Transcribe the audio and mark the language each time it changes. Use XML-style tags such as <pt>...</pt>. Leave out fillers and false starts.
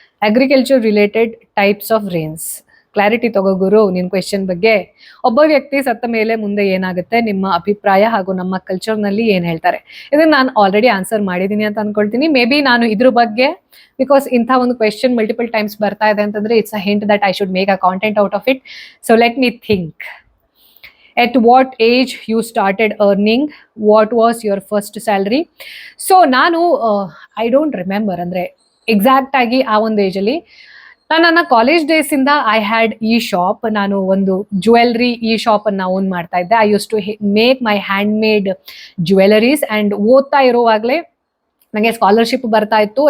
<kn>Agriculture related types of rains, clarity ತಗೋ ಗುರು ನಿನ್ question ಬಗ್ಗೆ. ಒಬ್ಬ ವ್ಯಕ್ತಿ ಸತ್ತ ಮೇಲೆ ಮುಂದೆ ಏನಾಗುತ್ತೆ, ನಿಮ್ಮ ಅಭಿಪ್ರಾಯ ಹಾಗೂ ನಮ್ಮ ಕಲ್ಚರ್ನಲ್ಲಿ ಏನ್ ಹೇಳ್ತಾರೆ, ಇದನ್ನ ನಾನು ಆಲ್ರೆಡಿ ಆನ್ಸರ್ ಮಾಡಿದೀನಿ ಅಂತ ಅನ್ಕೊಳ್ತೀನಿ.</kn> <en>maybe ಬಿ</en> <kn>ನಾನು ಇದ್ರ ಬಗ್ಗೆ,</kn> <en>because ಇಂಥ ಒಂದು question multiple times</en> <kn>ಬರ್ತಾ ಇದೆ ಅಂತಂದ್ರೆ</kn> <en>It's a hint that I should make a content out of it. So let me think. At what age you started earning? What was your first salary?</en> <kn>So ನಾನು</kn> <en>I don't remember,</en> <kn>ಅಂದ್ರೆ exact ಆಗಿ ಆ ಒಂದು ಏಜಲ್ಲಿ ನಾನು ನನ್ನ college days ಇಂದ</kn> <en>I had shop.</en> <kn>ನಾನು ಒಂದು ಜ್ಯುವೆಲ್ರಿ ಶಾಪ್ ಅನ್ನ ಓನ್ ಮಾಡ್ತಾ ಇದ್ದೆ.</kn> <en>I use to make my hand made jewelleries.</en> <kn>And ಓದ್ತಾ ಇರುವಾಗಲೇ ನನಗೆ ಸ್ಕಾಲರ್ಶಿಪ್ ಬರ್ತಾ ಇತ್ತು.</kn>